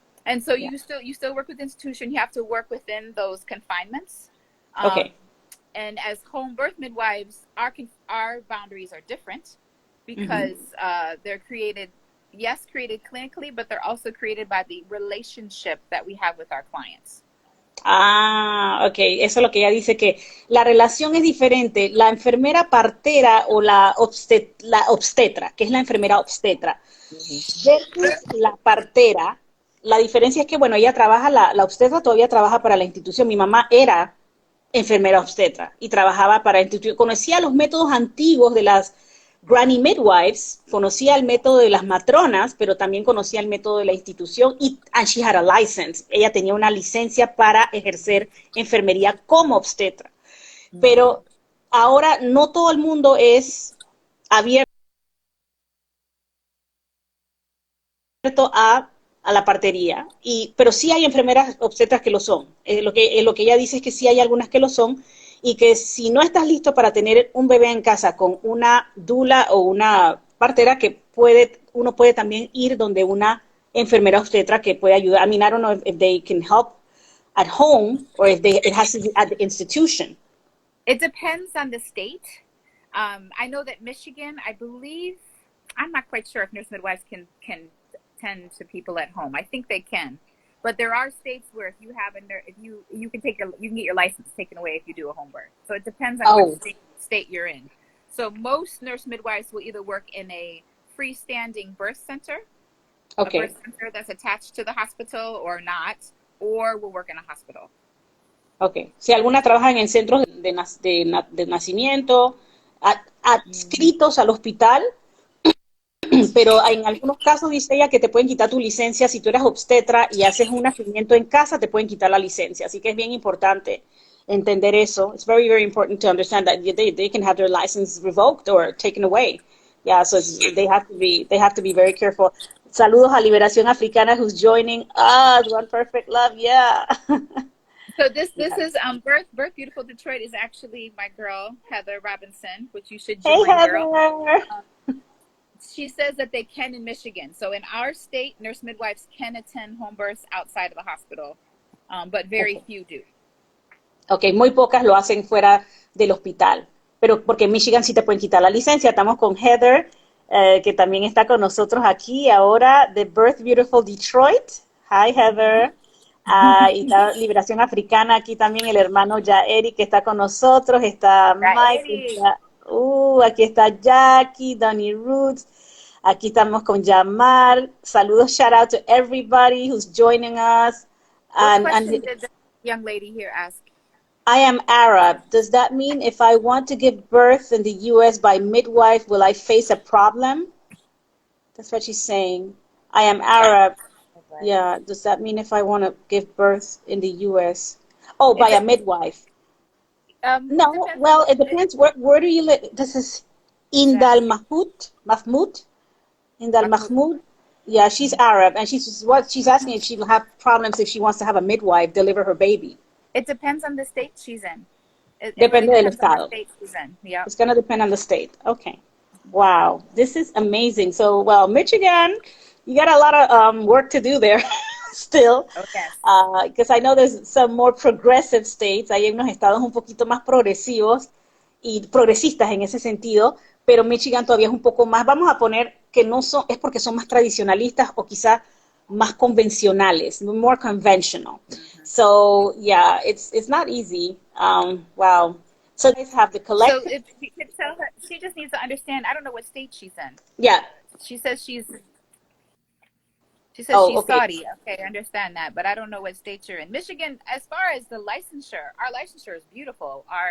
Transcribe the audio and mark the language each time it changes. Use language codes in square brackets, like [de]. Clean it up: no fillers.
[en] And so you still work with the institution. You have to work within those confinements. Okay. And as home birth midwives, our boundaries are different because they're created clinically, but they're also created by the relationship that we have with our clients. [es] Ah, ok, eso es lo que ella dice, que la relación es diferente. La enfermera partera o la obstetra, que es la enfermera obstetra, versus la partera, la diferencia es que, bueno, ella trabaja, la obstetra todavía trabaja para la institución. Mi mamá era enfermera obstetra y trabajaba para la institución. Conocía los métodos antiguos de las Granny Midwives, conocía el método de las matronas, pero también conocía el método de la institución [en] and she had a license. [es] Ella tenía una licencia para ejercer enfermería como obstetra. Pero ahora no todo el mundo es abierto a la partería, pero sí hay enfermeras obstetras que lo son. Lo que ella dice es que sí hay algunas que lo son y que si no estás listo para tener un bebé en casa con una dula o una partera, que uno puede también ir donde una enfermera obstetra que puede ayudar. [en] I mean, I don't know if they can help at home or if it has to be at the institution. It depends on the state. I know that Michigan, I believe, I'm not quite sure if nurse midwives can tend to people at home. I think they can, but there are states where if you have you can get your license taken away if you do a home birth. So it depends on what state you're in. So most nurse midwives will either work in a freestanding birth center, a birth center that's attached to the hospital or not, or will work in a hospital. Okay. [es] Si alguna trabaja en centros de nacimiento, adscritos al hospital, pero en algunos casos dice ella que te pueden quitar tu licencia si tú eres obstetra y haces un nacimiento en casa, te pueden quitar la licencia. Así que es bien importante entender eso. [en] It's very, very important to understand that they can have their license revoked or taken away. Yeah, so they have to be very careful. [es] Saludos a [en] Liberación Africana who's joining us. One Perfect Love, yeah. So this is Birth Beautiful Detroit is actually my girl Heather Robinson, which you should join. Hey, Heather. Girl. She says that they can in Michigan. So in our state, nurse midwives can attend home births outside of the hospital, but very few do. [es] Okay, muy pocas lo hacen fuera del hospital, pero porque en Michigan sí te pueden quitar la licencia. Estamos con Heather, que también está con nosotros aquí ahora, de Birth Beautiful Detroit. [en] Hi, Heather. [es] Y la Liberación Africana, aquí también el hermano Eric que está con nosotros, está Mike, aquí está Jackie, Donnie Roots, aquí estamos con Yamar. Saludos, [en] shout out to everybody who's joining us. What question did the young lady here ask? I am Arab. Does that mean if I want to give birth in the U.S. by midwife, will I face a problem? That's what she's saying. I am Arab. Yeah, does that mean if I want to give birth in the U.S.? Oh, by a midwife. No, well, it depends. Where do you live? This is Indal Mahmoud. Indal Mahmoud. Yeah, she's Arab, and she's asking if she will have problems if she wants to have a midwife deliver her baby. It depends on the state she's in. [es] Depende del estado. [en] Yeah. It's going to depend on the state. Okay. Wow, this is amazing. So, well, Michigan, you got a lot of work to do there still. Because I know there's some more progressive states. [es] Hay unos estados un poquito más progresivos y progresistas en ese sentido, pero Michigan todavía es un poco más, vamos a poner que no son, es porque son más tradicionalistas o quizá más convencionales, [en] more conventional. So, yeah, it's not easy. Wow. So they have the collective. So if you could tell her, she just needs to understand, I don't know what state she's in. Yeah. She says she's Saudi. Okay, I understand that, but I don't know what state you're in. Michigan, as far as the licensure, our licensure is beautiful.